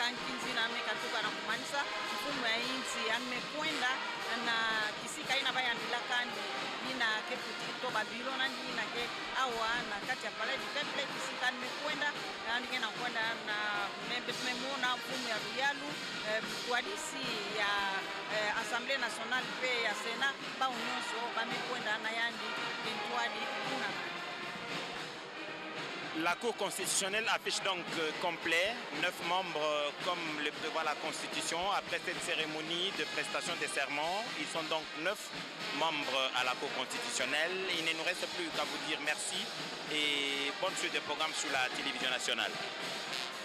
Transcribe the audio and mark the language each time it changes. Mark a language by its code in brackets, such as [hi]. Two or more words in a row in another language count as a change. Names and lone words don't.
[ktu] nkinzi na mekatuka na kumanisa mfumu ya inchi amekwenda na kisika ina bayandilaka ina keputi to babilo na ndina ke awa na kati ya [fr] palais du peuple [ktu] kisika nimekwenda andike na kwenda na memona mfumu ya Ruyalu kuadisi ya Assemblée nationale pe ya Sénat ba nyonso bamekwenda na yandi kintwadi kuna. [fr] La Cour constitutionnelle affiche donc complet 9 membres comme le prévoit la Constitution. Après cette cérémonie de prestation des serments, ils sont donc 9 membres à la Cour constitutionnelle. Il ne nous reste plus qu'à vous dire merci et bonne suite de programme sur la télévision nationale.